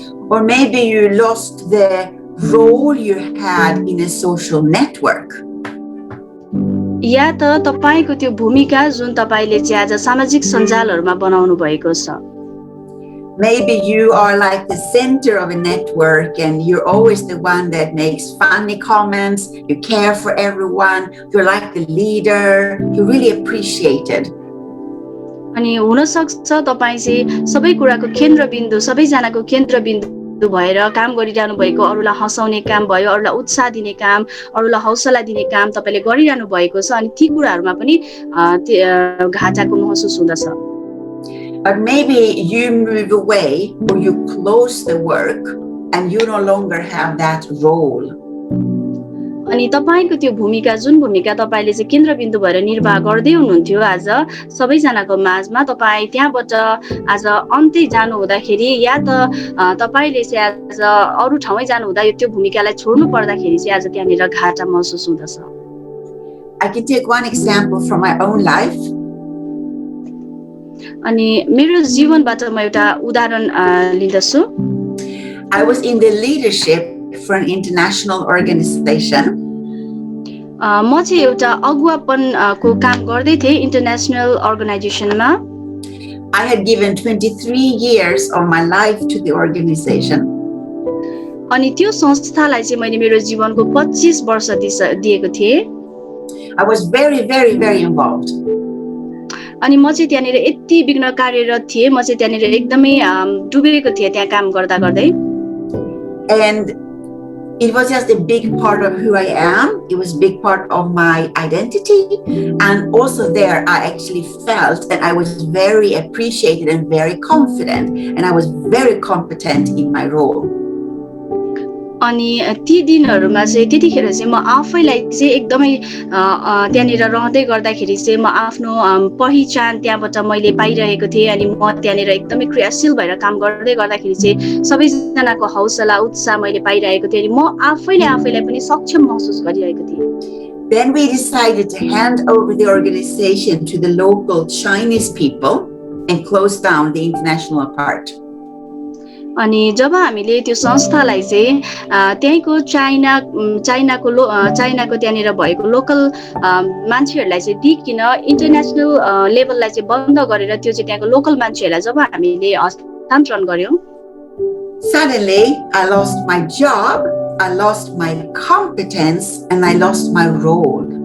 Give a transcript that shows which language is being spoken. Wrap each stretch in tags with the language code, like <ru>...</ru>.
<en>Or maybe you lost the role you had in a social network.</en> <ne>या त तपाईको त्यो भूमिका जुन तपाईले चाहिँ आज सामाजिक सञ्जालहरुमा बनाउनु भएको छ।</ne> <en>Maybe you are like the center of a network and you're always the one that makes funny comments, you care for everyone, you're like the leader, you're really appreciated.</en> <ne>अनि हुन सक्छ तपाई चाहिँ सबै कुराको केन्द्रबिन्दु सबैजनाको केन्द्रबिन्दु भएर काम गरिरहनु भएको अरूलाई हँसाउने काम भयो अरूलाई उत्साह दिने काम अरूलाई हौसला दिने काम तपाईले गरिरहनु भएको छ अनि ती कुराहरुमा पनि घाटाको महसुस हुँदछ।</ne> <en>But maybe you move away or you close the work and you no longer have that role.</en> <ne>अनि तपाईको त्यो भूमिका जुन भूमिका तपाईले चाहिँ केन्द्रबिन्दु भएर निर्वाह गर्दै हुनुहुन्थ्यो आज सबैजनाको माझमा तपाई त्यहाँबाट आज अन्त्य जानु हुँदाखेरि या त तपाईले चाहिँ आज अरु ठाउँमै जानु हुँदा त्यो भूमिकालाई छोड्नु पर्दाखेरि चाहिँ आज त्यहाँनिर घाटा महसुस हुँदछ।</ne> <en>I can take one example from my own life.</en> <ne>अनि मेरो जीवनबाट म एउटा उदाहरण लिँदछु।</ne> <en>I was in the leadership for an international organization.</en> <ne>म चाहिँ एउटा अगुवापन को काम गर्दै थिए international अर्गनाइजेसनमा।</ne> <en>I had given 23 years of my life to the organization.</en> <ne>अनि त्यो संस्थालाई चाहिँ मैले मेरो जीवनको 25 वर्ष दिएको थिए।</ne> <en>I was very, very, very involved.</en> <ne>अनि म चाहिँ त्यहाँनिर यति बिघ्न कार्यरत थिए म चाहिँ त्यहाँनिर एकदमै डुबेको थिए त्यहाँ काम गर्दा गर्दै।</ne> <en>And it was just a big part of who I am. It was a big part of my identity. And also there I actually felt that I was very appreciated and very confident. And I was very competent in my role.</en> <ne>अनि ती दिनहरुमा चाहिँ त्यतिखेर चाहिँ म आफैलाई चाहिँ एकदमै त्यहाँनिर रहँदै गर्दाखेरि चाहिँ म आफ्नो पहिचान त्यहाँबाट मैले पाइरहेको थिएँ अनि म त्यहाँनिर एकदमै क्रियाशील भएर काम गर्दै गर्दाखेरि चाहिँ सबैजनाको हौसला उत्साह मैले पाइरहेको थिएँ अनि म आफैलाई पनि सक्षम महसुस गरिरहेको थिएँ।</ne> <en>Then we decided to hand over the organization to the local Chinese people and close down the international part.</en> <ne>अनि जब हामीले त्यो संस्थालाई चाहिँ त्यहीको चाइनाको त्यहाँनिर भएको लोकल मान्छेहरूलाई चाहिँ दिकिन इन्टरनेशनल लेभललाई चाहिँ बन्द गरेर त्यो चाहिँ त्यहाँको लोकल मान्छेहरूलाई जब हामीले हस्तान्तरण गर्यौं</ne> <en>Suddenly I lost my job, I lost my competence and I lost my role.</en>